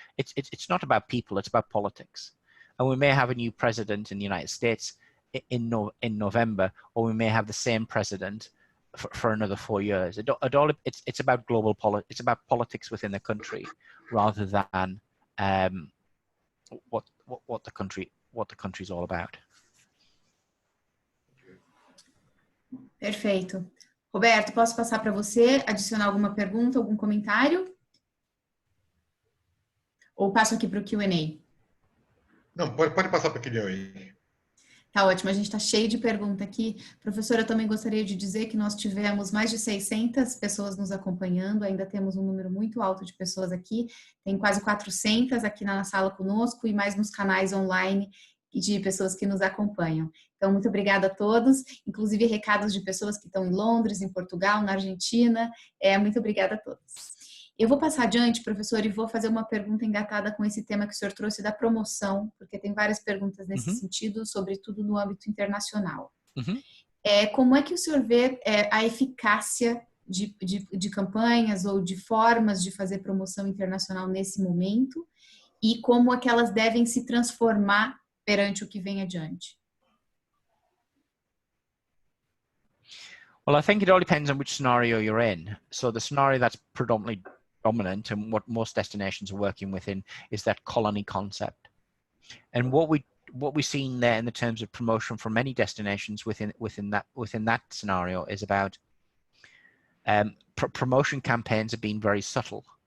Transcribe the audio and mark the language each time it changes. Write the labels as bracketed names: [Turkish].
[English] It's not about people, it's about politics. And we may have a new president in the United States in November, or we may have the same president for another 4 years. It's about global politics. It's about politics within the country, rather than what the country's all about. Perfeito. [Portuguese] Roberto, posso passar para você, adicionar alguma pergunta, algum comentário? Ou passo aqui para o Q&A? Não, pode passar para o Q&A. Tá ótimo, a gente está cheio de pergunta aqui. Professora, eu também gostaria de dizer que nós tivemos mais de 600 pessoas nos acompanhando, ainda temos um número muito alto de pessoas aqui, tem quase 400 aqui na sala conosco e mais nos canais online de pessoas que nos acompanham. Então, muito obrigada a todos, inclusive recados de pessoas que estão em Londres, em Portugal, na Argentina. Muito obrigada a todos. Eu vou passar adiante, professor, e vou fazer uma pergunta engatada com esse tema que o senhor trouxe da promoção, porque tem várias perguntas nesse sentido, sobretudo no âmbito internacional. Como é que o senhor vê a eficácia de campanhas ou de formas de fazer promoção internacional nesse momento e como é que elas devem se transformar perante o que vem adiante? [English] Well, I think it all depends on which scenario you're in. So the scenario that's predominantly dominant and what most destinations are working within is that colony concept. And what we've seen there in the terms of promotion from many destinations within that scenario is about promotion campaigns have been very subtle.